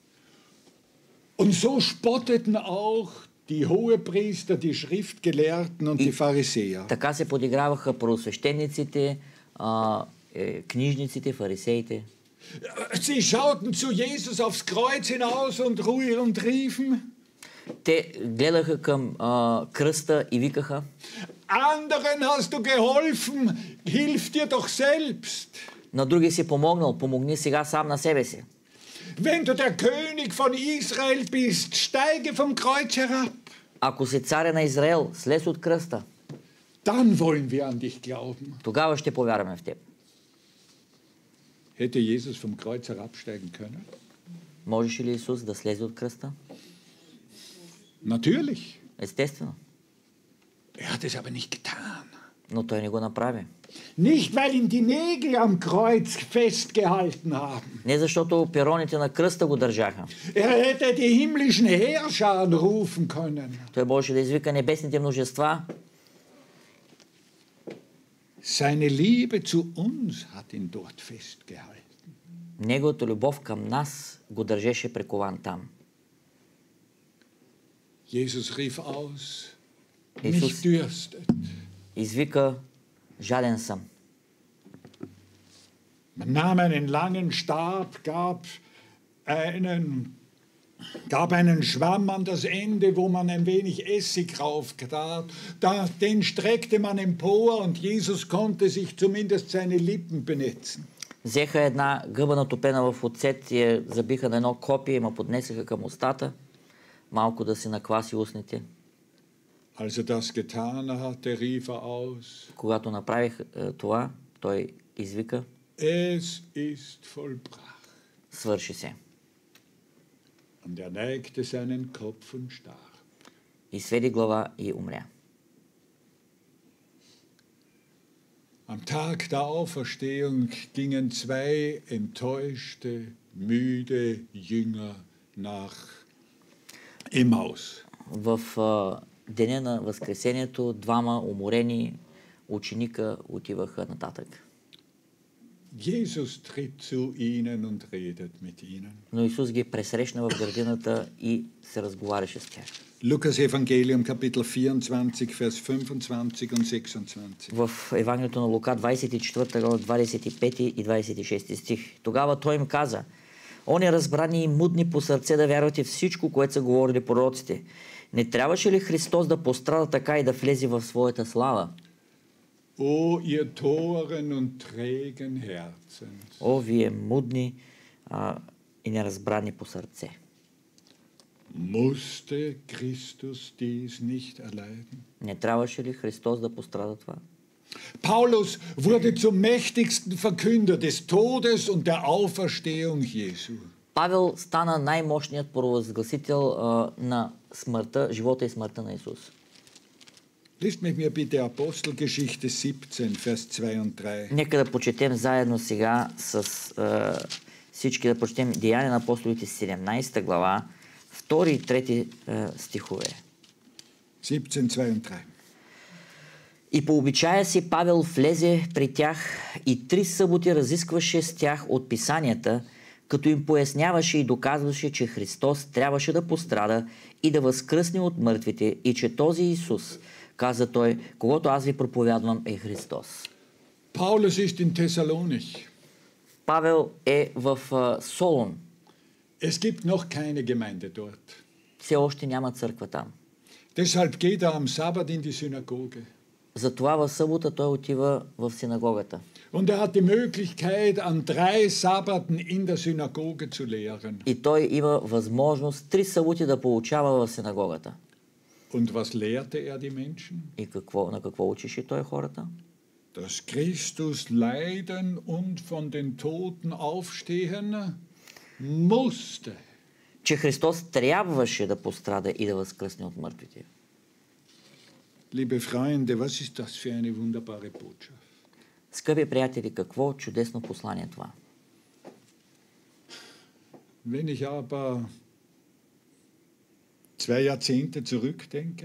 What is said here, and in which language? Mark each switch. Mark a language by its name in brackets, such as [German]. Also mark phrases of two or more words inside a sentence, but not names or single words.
[German] Und so spotteten auch die Hohepriester, die Schriftgelehrten und die Pharisäer. [Bulgarian] Така се подиграваха първосвещениците, книжниците, фарисеите. [German] Sie schauten zu Jesus aufs Kreuz hinaus und riefen. [Bulgarian] Те гледаха към кръста и викаха: [German] Anderen hast du geholfen, hilf dir doch selbst. [Bulgarian] На други си помогнал, помогни сега сам на себе си. [German] Wenn du der König von Israel bist, steige vom Kreuz herab. [Bulgarian] Ако си царя на Израел, слез от кръста. [German] Dann wollen wir an dich glauben. [Bulgarian] Тогава ще повярваме в теб. [German] Hätte Jesus vom Kreuz herabsteigen können? [Bulgarian] Можеше ли Исус да слезе от кръста? [German] Natürlich. [Bulgarian] Естествено. [German] Hat es aber nicht getan. [Bulgarian] Но той не го направи. [German] Nicht, weil ihn die Nägel am Kreuz festgehalten haben. [Bulgarian] Не защото пероните на кръста го държаха. [German] Hätte die himmlischen Heerscharen rufen können. [Bulgarian] Той можеше да извика небесните множества. [German] Seine Liebe zu uns hat ihn dort festgehalten. [Bulgarian] Неговата любов към нас го държеше прикован там. [German] Jesus rief aus, [Bulgarian] Исус [German] mich dürstet. [Bulgarian] извика: жаден съм. [German] Man nahm einen langen Stab, gab einen Schwamm an das Ende, wo man ein wenig Essig rauftat. Den streckte man empor und Jesus konnte sich zumindest seine Lippen benetzen. [Bulgarian] Взеха една гъба натопена в оцет и я забиха на едно копие и ма поднесаха към устата, малко да си накваси устните. [German] Als das getan hatte, rief aus. [Bulgarian] Когато направих това, той извика: [German] Es ist vollbracht. [Bulgarian] Свърши се. [German] Und neigte seinen Kopf und starb. [Bulgarian] И сведи глава и умря. [German] Am Tag der Auferstehung gingen 2 enttäuschte, müde Jünger nach Emmaus. [Bulgarian] В деня на Възкресението 2 уморени ученика отиваха нататък. [German] Jesus tritt zu ihnen und redet mit ihnen. [Bulgarian] Но Исус ги пресрещна в градината и се разговаряше с тях. [German] Lukas Evangelium Kapitel 24, Vers 25 und 26. [Bulgarian] В Евангелието на Лука 24 глава 25 и 26 стих. Тогава той им каза: "О неразбрани и мудни по сърце да вярвате всичко, което са говорили пророците. Не трябваше ли Христос да пострада така и да влезе в своята слава?" [German] O ihr Toren und trägen Herzens. [Bulgarian] О, вие мудни и неразбрани по сърце. [German] Musste Christus dies nicht erleiden? [Bulgarian] Не трябваше ли Христос да пострада това? [German] Paulus wurde zum mächtigsten Verkünder des Todes und der Auferstehung Jesu. [Bulgarian] Павел стана най-мощният провъзгласител на смъртта, живота и смъртта на Исус. [German] Liest mit mir bitte Apostelgeschichte 17, Vers 2 und 3. [Bulgarian] Нека да почетем заедно сега с всички, да прочетем Деяния на апостолите 17 глава, 2 и 3 стихове. [German] 17, 2 und 3. [Bulgarian] И по обичая си Павел влезе при тях и 3 съботи разискваше с тях от писанията, като им поясняваше и доказваше, че Христос трябваше да пострада и да възкръсне от мъртвите и че този Исус, каза той, когото аз ви проповядвам, е Христос. [German] Paulus ist in Thessalonich. [Bulgarian] Павел е в Солун. [German] Es gibt noch keine Gemeinde dort. [Bulgarian] Все още няма църква там. [German] Deshalb geht er am Sabbat in die Synagoge. [Bulgarian] Затова в събота той отива в синагогата. [German] Und er hat die Möglichkeit, an 3 Sabbaten in der Synagoge zu lehren. [Bulgarian] И той има възможност 3 съботи да получава в синагогата. [German] Und was lehrte er die Menschen? [Bulgarian] И на какво учеше той хората? [German] Dass Christus leiden und von den Toten aufstehen musste. [Bulgarian] Че Христос трябваше да пострада и да възкръсне от мъртвите. [German] Liebe Freunde, was ist das für eine wunderbare Botschaft? [Bulgarian] Скъпи приятели, какво чудесно послание това. [German] Wenn ich aber 2 Jahrzehnte zurückdenke,